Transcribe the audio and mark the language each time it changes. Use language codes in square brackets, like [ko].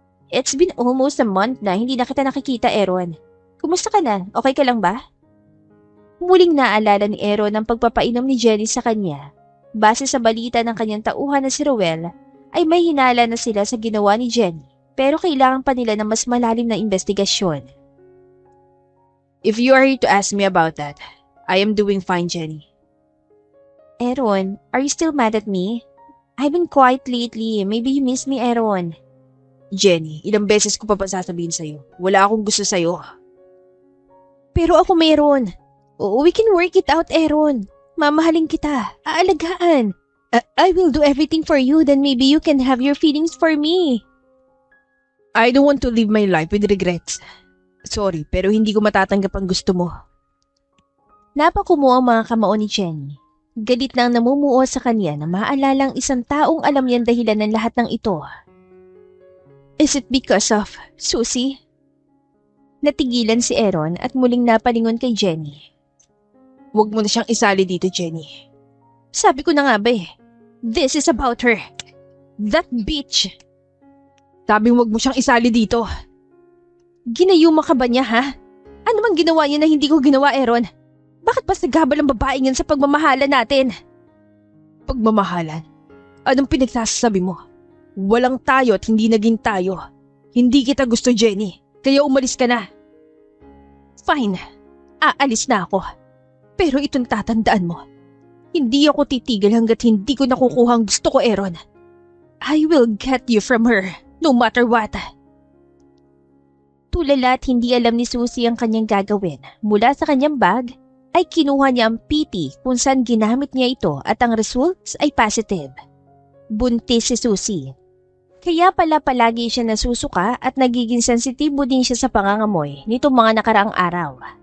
[en] It's been almost a month [tl] na hindi na kita nakikita, Aaron. Kumusta ka na? Okay ka lang ba? Muling naalala ni Aaron ang pagpapainom ni Jenny sa kanya. Base sa balita ng kanyang tauhan na si Ruel, ay may hinala na sila sa ginawa ni Jenny pero kailangan pa nila ng mas malalim na investigasyon. [en] If you are here to ask me about that, I am doing fine, Jenny. Aaron, are you still mad at me? I've been quiet lately. Maybe you miss me, Aaron. [tl] Jenny, ilang beses ko pa ba sasabihin sa'yo? Wala akong gusto sa'yo. Pero ako meron. [en] Oo, we can work it out, Aaron. [tl] Mamahalin kita. Aalagaan. [en] I will do everything for you, then maybe you can have your feelings for me. I don't want to live my life with regrets. [tl] Sorry, pero hindi ko matatanggap ang gusto mo. Napakumuo ang mga kamao ni Jenny. Galit na ang namumuo sa kanya na maalalang isang taong alam niyang dahilan ng lahat ng ito. [en] Is it because of Susie? [tl] Natigilan si Aaron at muling napalingon kay Jenny. Huwag mo na siyang isali dito, Jenny. Sabi ko na nga ba eh. [en] This is about her. That bitch. [tl] Sabi mo huwag mo siyang isali dito. Ginayuma ka ba niya, ha? Ano mang ginawa niya na hindi ko ginawa, Aaron? Bakit ba naghabal ang babaeng yan sa pagmamahalan natin? Pagmamahalan? Anong pinagsasabi mo? Walang tayo at hindi naging tayo. Hindi kita gusto, Jenny. Kaya umalis ka na. Fine. Aalis na ako. Pero itong tatandaan mo. Hindi ako titigil hanggat hindi ko nakukuha ang gusto ko, Aaron. [en] I will get you from her, no matter what. [tl] Tulala at hindi alam ni Susie ang kanyang gagawin. Mula sa kanyang bag, ay kinuha niya ang PT kung saan ginamit niya ito at ang results ay positive. Buntis si Susie. Kaya pala palagi siya nasusuka at nagiging sensitibo din siya sa pangangamoy nitong mga nakaraang araw.